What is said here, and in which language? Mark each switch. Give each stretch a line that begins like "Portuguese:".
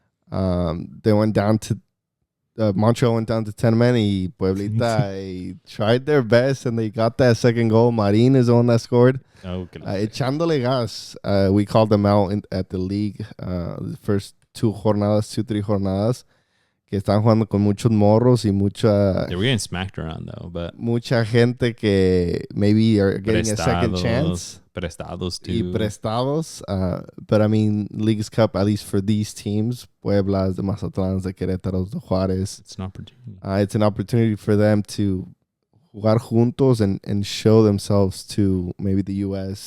English: They went down to Montreal went down to 10 men. Pueblita tried their best, and they got that second goal. Marin is the one that scored.
Spanish: Echándole gas.
English: We called them out at the league the first 3 jornadas.
Spanish: Que están jugando con muchos morros y mucha...
English: They were getting smacked around, though, but...
Spanish: Mucha gente que
English: maybe are getting a second chance.
Spanish: Prestados,
English: too.
Spanish: Y prestados.
English: But, I mean, League's Cup, at least for these teams, Pueblas, the Mazatlans, the Querétaros, the Juárez. It's an opportunity. It's an opportunity for them to
Spanish: jugar juntos
English: and show themselves to maybe the U.S.